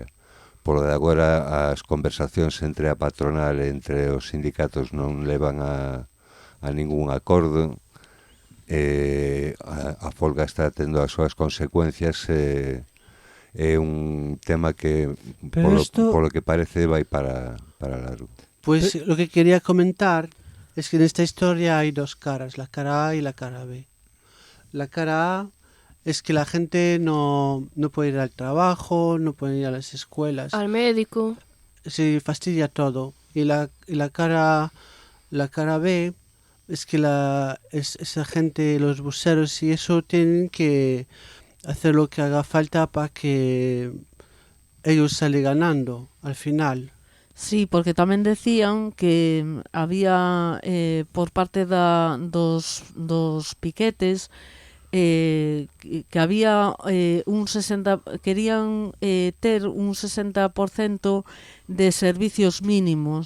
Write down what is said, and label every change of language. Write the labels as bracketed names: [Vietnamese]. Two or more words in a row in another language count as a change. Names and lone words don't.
[Galician] Por de agora, as conversacións entre a patronal e entre os sindicatos non levan a ningún acordo. A folga está tendo as súas consecuencias. É un tema que, polo que parece, vai para largo. [Spanish] Pues lo que quería comentar es que en esta historia hay dos caras, la cara A y la cara B. La cara A es que la gente no puede ir al trabajo, no puede ir a las escuelas. Al médico. Se fastidia todo. Y la cara B es que esa gente, los buseros y eso, tienen que hacer lo que haga falta para que ellos salen ganando al final. [Galician] Sí, porque tamén decían que había por parte dos piquetes que había querían ter un 60% de servicios mínimos.